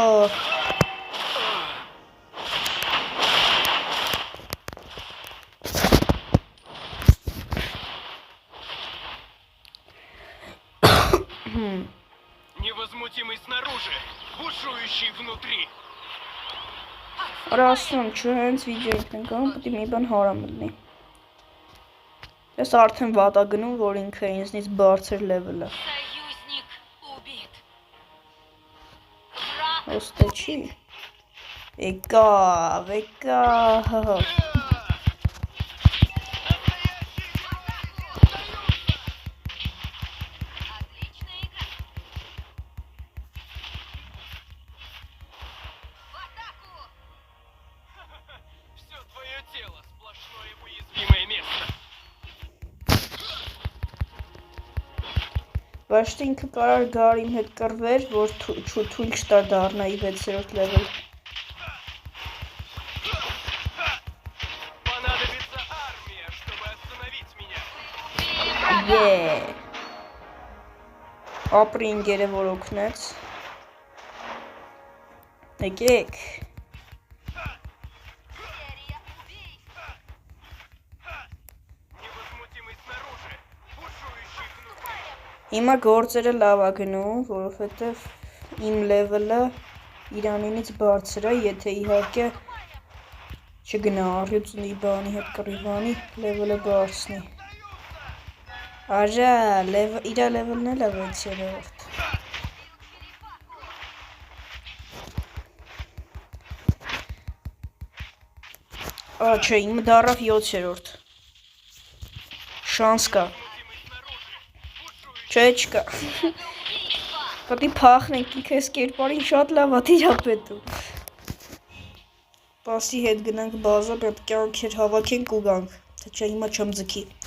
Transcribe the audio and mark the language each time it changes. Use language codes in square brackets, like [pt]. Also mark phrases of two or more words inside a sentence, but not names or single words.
[ru] Невозмутимый снаружи, бушующий внутри. [hy] Արա ասում, չէ, հենց վիդեո ենք անում, պետք է մի բան հարամ լինի։ Ես արդեն վատ ա գնում, որ ինքը ինձնից բարձր լեվել է։ [ru] Союзник убит. Враг [hy] Ոստե չի։ Եկավ։ [ru] Отличная игра. В атаку! Все твое тело сплошное уязвимое место. [hy] Բայց ինքը կարար գար իմ հետ կռվեր, որ թույլ չտար դառնայի 6-րդ լեվել։ [ru] Понадобится армия, чтобы остановить меня. [hy] Ապրի ինգերը որ օգնեց։ Եկեք։ [ru] Серия убийств. Невозмутимый снаружи, бушующий внутри. [hy] Հիմա գործերը լավ ա գնում, որովհետև իմ լևելը իրանինից բարձր է, եթե իհարկե չգնա առյուծնի բանի հետ կռիվանի, լևելը բարձնի։ Արա, իրա լևելն էլ է 6-րդ։ Չէ, իմը դառավ 7-րդ։ Շանս կա։ Չէ, չկա։ Պետք է փախնենք, ինքը այս կերպարին շատ լավ ա տիրապետում։ Պասի հետ գնանք բազա, պետք է անքեր հավաքենք ու գանք, թե չէ հիմա չեմ ձգի։